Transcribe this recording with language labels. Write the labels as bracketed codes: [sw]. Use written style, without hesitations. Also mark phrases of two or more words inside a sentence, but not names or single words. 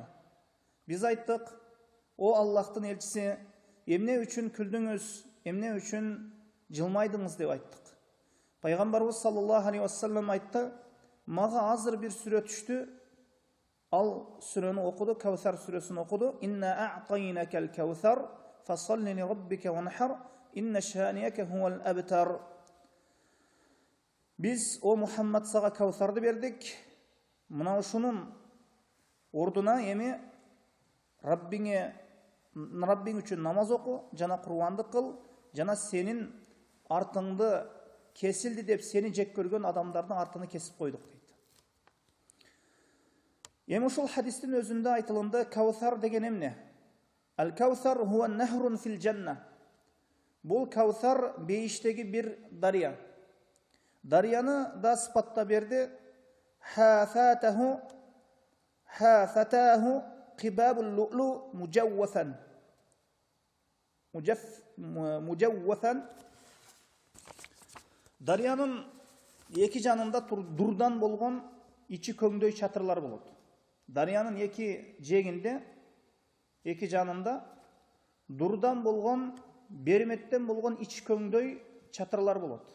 [ky] Биз айттык: "О Аллахтын элчиси, эмне үчүн күлдүңүз, эмне үчүн жылмайдыңыз?" деп айттык. Пайгамбарыбыз [ar] صلى الله عليه وسلم [ky] айтты: "Мага азыр бир сүрө түштү." Ал сүрөнү окуду, Кавсар сүрөсүн окуду. [ar] "إنا أعطيناك الكوثر فصل لربك وانحر إن شانئك هو الأبتر." [ky] Биз о Мухаммад сага Кавсарды бердик. Мына ушунун ордуна эми Раббиң үчүн намаз оку, жана курбандык кыл, жана сенин артыңды кесилди деп сени жек көргөн адамдардын артыны кесип койдук дейт. Эми ушул хадистин өзүндө айтылынды Кавсар деген эмне? [ar] الكوثر هو نهر في الجنة. [ky] Бул Кавсар бейиштеги бир дария. Дарияны да сыпатта берди. [ar] حافتاه قباب اللؤلؤ مجوفا. [ky] Дарыянын эки жанында дурдан болгон ичи көңдөй чатырлар болот. Дарыянын эки жегинде, эки жанында дурдан болгон, берметтен болгон ичи көңдөй чатырлар болот.